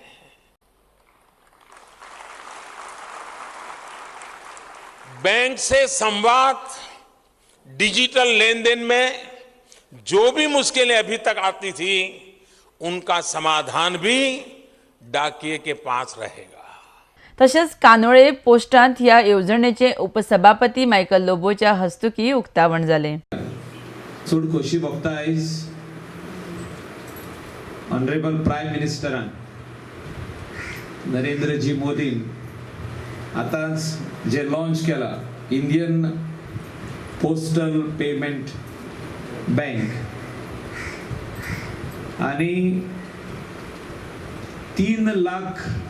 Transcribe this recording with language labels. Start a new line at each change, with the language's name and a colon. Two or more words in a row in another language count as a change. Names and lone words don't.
Hindi: बैंक से संवाद, डिजिटल लेन देन में जो भी मुश्किलें अभी तक आती थी उनका समाधान भी डाकिये के पास रहेगा।
Konkani: तशेंच कानोळे पोस्टांत ह्या येवजणेचे उपसभापती मायकल लोबोच्या हस्तुकी उक्तावण जालें। चड खोशी भोगता आयज
English: Honourable Prime Ministeran
Konkani: नरेंद्रजी मोदीन आतांच जे लॉन्च केला इंडियन पोस्टल पेमेंट बँक आणि 3 लाख